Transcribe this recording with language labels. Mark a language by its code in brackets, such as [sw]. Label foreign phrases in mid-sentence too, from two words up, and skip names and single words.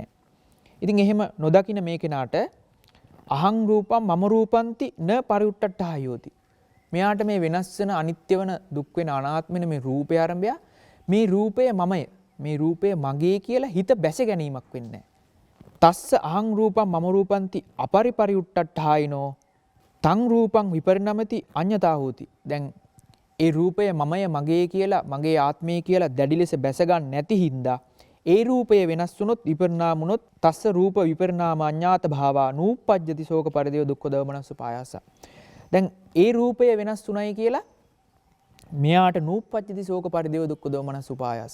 [si] ඉතින් එහෙම නොදකින මේ කෙනාට [pi] අහං රූපම් මම රූපන්ති න පරිඋට්ටඨායෝති. [si] මෙයාට මේ වෙනස් වෙන අනිත්‍ය වෙන දුක් වෙන අනාත්ම වෙන මේ රූපය ආරම්භය මේ රූපය මමය මේ රූපය මගේ කියලා හිත බැස ගැනීමක් වෙන්නේ නැහැ. [pi] තස්ස අහං රූපම් මම රූපන්ති අපරිපරිඋට්ටඨායිනෝ තං රූපං විපරිණමති අඤ්ඤතා හෝති. [si] දැන් ඒ රූපය මමය මගේ කියලා මගේ ආත්මය කියලා දැඩි ලෙස බැස ගන්න නැති හින්දා ඒ රූපය වෙනස් වුනොත් විපරිණාම වුනොත් [pi] තස්ස රූප විපරිණාම අඤ්ඤාත භාවා නූප්පජ්ජති ශෝක පරිදේව දුක්ඛ දෝමනස්ස පායාස. [si] දැන් ඒ රූපය වෙනස් වුණයි කියලා මෙයාට [pi] නූප්පජ්ජති ශෝක පරිදේව දුක්ඛ දෝමනස්ස උපායාස.